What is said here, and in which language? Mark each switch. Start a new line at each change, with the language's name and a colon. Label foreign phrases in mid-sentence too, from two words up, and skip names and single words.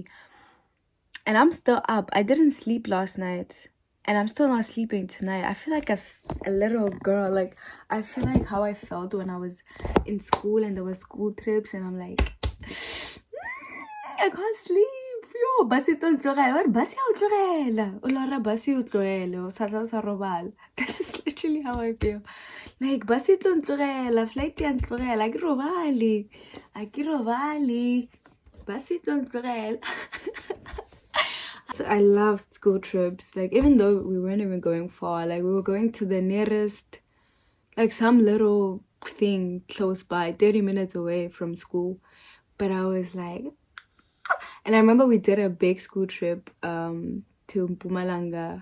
English: And I'm still up. I didn't sleep last night. And I'm still not sleeping tonight. I feel like a little girl. Like, I feel like how I felt when I was in school and there were school trips. And I'm like, I can't sleep.
Tswana: Yo, basi to ntlogela. Basi ya utlogela. O lora basi ya utlogela. O sa tla o sa robala.
English: This is literally how I feel.
Tswana: Like, basi to ntlogela. Flight ya ntlogela. A ke robale. A ke robale. Basi to ntlogela.
English: I loved school trips. Like, even though we weren't even going far, like we were going to the nearest, like some little thing close by, 30 minutes away from school. But I was like, and I remember we did a big school trip to Mpumalanga.